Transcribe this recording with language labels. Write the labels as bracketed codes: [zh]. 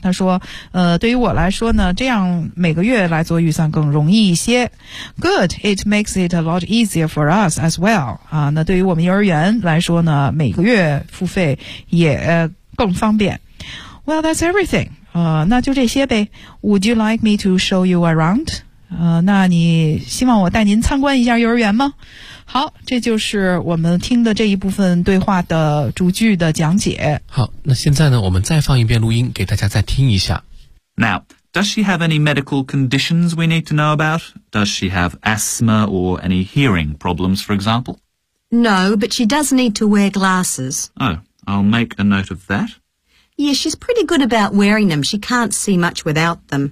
[zh] 她说对于我来说呢，这样每个月来做预算更容易一些。 [en] Good, it makes it a lot easier for us as well. [zh] 那对于我们幼儿园来说呢，每个月付费也更方便。 [en] Well, that's everything. [zh] 那就这些呗。 [en] Would you like me to show you around? [zh] 那你希望我带您参观一下幼儿园吗？好，这就是我们听的这一部分对话的逐句的讲解。好，那现在呢，我们再放一遍录音给大家再听一下。 [en] Now, does she have any medical conditions we need to know about? Does she have asthma or any hearing problems, for example? No, but she does need to wear glasses. Oh, I'll make a note of that. Yeah, she's pretty good about wearing them. She can't see much without them.